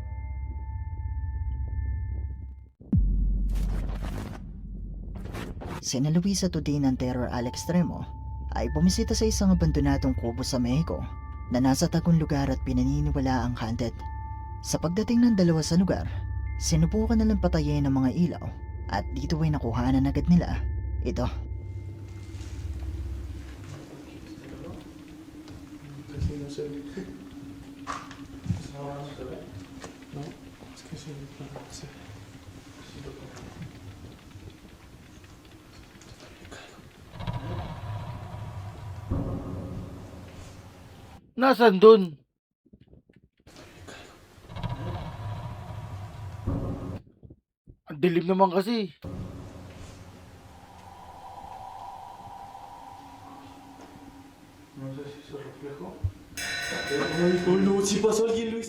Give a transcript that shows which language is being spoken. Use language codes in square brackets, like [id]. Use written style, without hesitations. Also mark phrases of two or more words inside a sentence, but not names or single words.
[tl] Sina Luisa Tudin ng Terror al Extremo ay bumisita sa isang abandonadong kubo sa Mexico na nasa tagong lugar at pinaniniwala ang haunted. Sa pagdating ng dalawa sa lugar, sinubukan nilang patayin ang mga ilaw at dito ay nakuhanan agad nila ito. [es] Casi no se ve. No, no se ve. No, es que sí, no se ve. Sí lo pongo. [tl] Nasaan dun? Ang dilim naman kasi. [es] No sé si se reflejó. No, no, si pasó alguien, Luis.